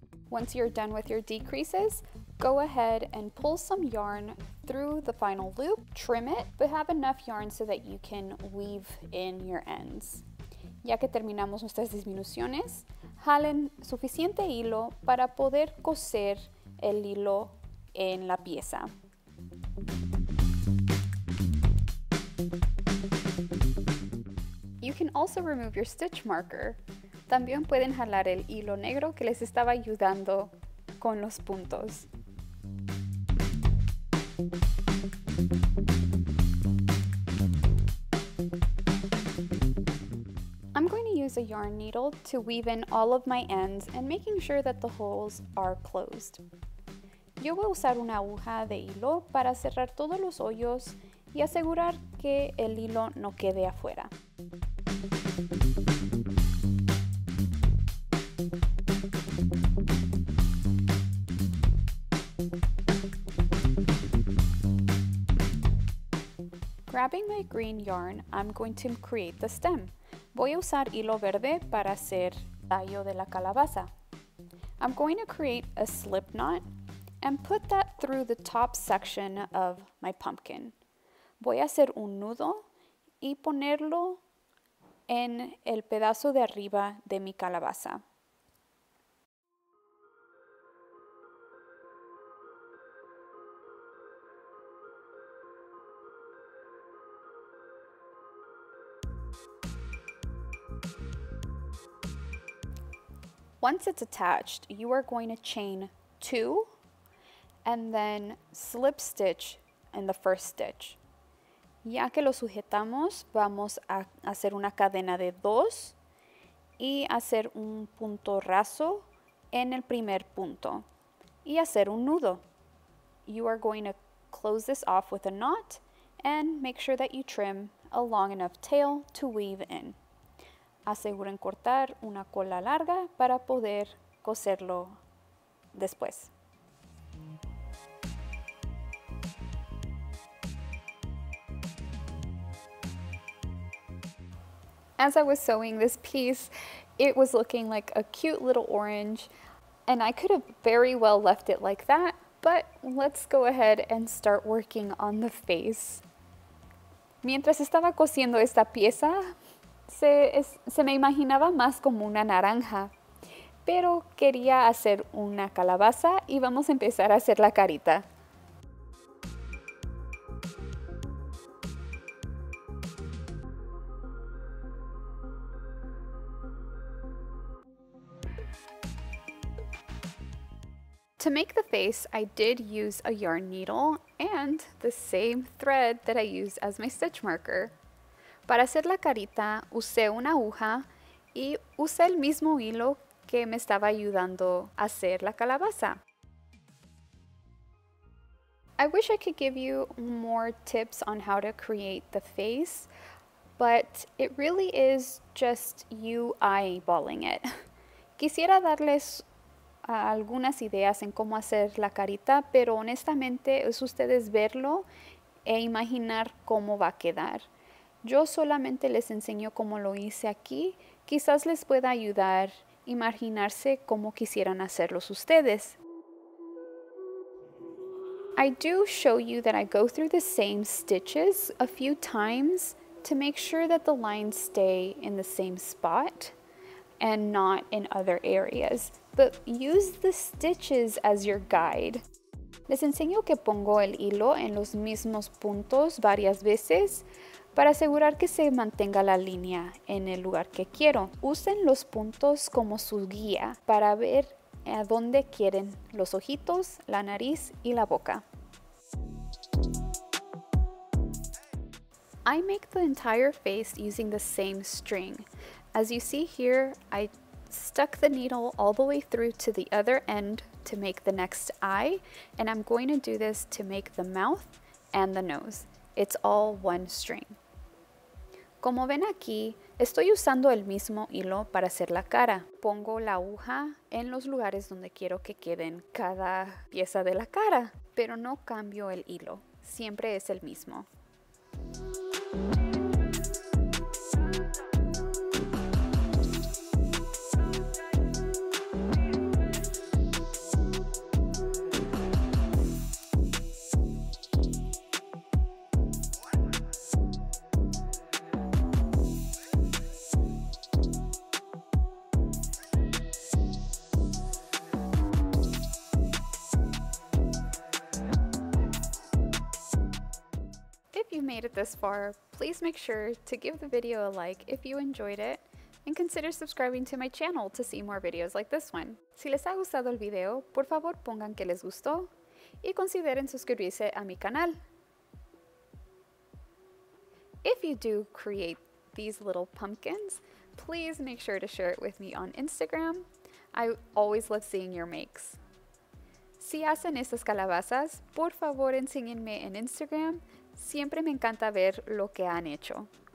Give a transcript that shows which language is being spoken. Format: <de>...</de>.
<en>Once you're done with your decreases, go ahead and pull some yarn through the final loop, trim it, but have enough yarn so that you can weave in your ends.</en> <es>Ya que terminamos nuestras disminuciones, jalen suficiente hilo para poder coser el hilo en la pieza.</es> <en>You can also remove your stitch marker.</en> <es>También pueden jalar el hilo negro que les estaba ayudando con los puntos.</es> <en>I'm going to use a yarn needle to weave in all of my ends and making sure that the holes are closed.</en> <es>Yo voy a usar una aguja de hilo para cerrar todos los hoyos y asegurar que el hilo no quede afuera.</es> <en>Grabbing my green yarn, I'm going to create the stem.</en> <es>Voy a usar hilo verde para hacer el tallo de la calabaza.</es> <en>I'm going to create a slip knot and put that through the top section of my pumpkin.</en> <es>Voy a hacer un nudo y ponerlo en el pedazo de arriba de mi calabaza.</es> <en>Once it's attached, you are going to chain 2 and then slip stitch in the first stitch.</en> <es>Ya que lo sujetamos, vamos a hacer una cadena de 2 y hacer un punto raso en el primer punto y hacer un nudo.</es> <en>You are going to close this off with a knot and make sure that you trim a long enough tail to weave in.</en> <es>Aseguren cortar una cola larga para poder coserlo después.</es> <en>As I was sewing this piece, it was looking like a cute little orange, and I could have very well left it like that, but let's go ahead and start working on the face.</en> <es>Mientras estaba cosiendo esta pieza, se me imaginaba más como una naranja, pero quería hacer una calabaza y vamos a empezar a hacer la carita.</es> <en>To make the face, I did use a yarn needle and the same thread that I use as my stitch marker.</en> <es>Para hacer la carita, usé una aguja y usé el mismo hilo que me estaba ayudando a hacer la calabaza.</es> <en>I wish I could give you more tips on how to create the face, but it really is just you eyeballing it.</en> <es>Quisiera darles algunas ideas en cómo hacer la carita, pero honestamente es ustedes verlo e imaginar cómo va a quedar. Yo solamente les enseño cómo lo hice aquí, quizás les pueda ayudar a imaginarse cómo quisieran hacerlos ustedes.</es> <en>I do show you that I go through the same stitches a few times to make sure that the lines stay in the same spot and not in other areas, but use the stitches as your guide.</en> <es>Les enseño que pongo el hilo en los mismos puntos varias veces para asegurar que se mantenga la línea en el lugar que quiero. Usen los puntos como su guía para ver a dónde quieren los ojitos, la nariz y la boca.</es> <en>I make the entire face using the same string. As you see here, I stuck the needle all the way through to the other end to make the next eye, and I'm going to do this to make the mouth and the nose. It's all one string.</en> <es>Como ven aquí, estoy usando el mismo hilo para hacer la cara. Pongo la aguja en los lugares donde quiero que queden cada pieza de la cara, pero no cambio el hilo, siempre es el mismo.</es> <en>If you made it this far, please make sure to give the video a like if you enjoyed it and consider subscribing to my channel to see more videos like this one.</en> <es>Si les ha gustado el video, por favor pongan que les gustó y consideren suscribirse a mi canal.</es> <en>If you do create these little pumpkins, please make sure to share it with me on Instagram. I always love seeing your makes.</en> <es>Si hacen estas calabazas, por favor enséñenme en Instagram. Siempre me encanta ver lo que han hecho.</es>